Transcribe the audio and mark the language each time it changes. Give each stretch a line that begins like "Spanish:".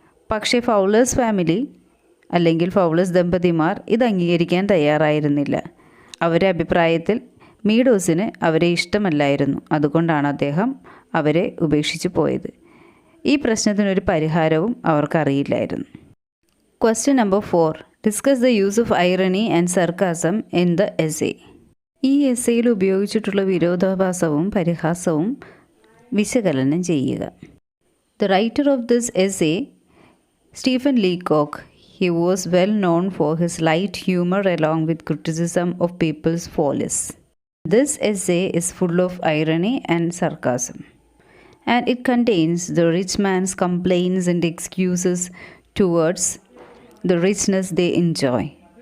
Malayalam: പക്ഷേ Fowler's family അല്ലെങ്കിൽ Fowler's ദമ്പതിമാർ ഇത് അംഗീകരിക്കാൻ തയ്യാറായിരുന്നില്ല. അവരുടെ അഭിപ്രായത്തിൽ മീഡോസിന് അവരെ ഇഷ്ടമല്ലായിരുന്നു. അതുകൊണ്ടാണ് അദ്ദേഹം അവരെ ഉപേക്ഷിച്ചു പോയത്. ഈ പ്രശ്നത്തിനൊരു പരിഹാരവും അവർക്കറിയില്ലായിരുന്നു.
English: Question number 4. Discuss the use of irony and sarcasm in the essay.
Malayalam: ഈ എസ്സേയിൽ ഉപയോഗിച്ചിട്ടുള്ള വിരോധാഭാസവും പരിഹാസവും വിശകലനം ചെയ്യുക.
English: The writer of this essay, Stephen Leacock, he was well known for his light humor along with criticism of people's follies. This essay is full of irony and sarcasm, and it contains the rich man's complaints and excuses towards the richness they enjoy.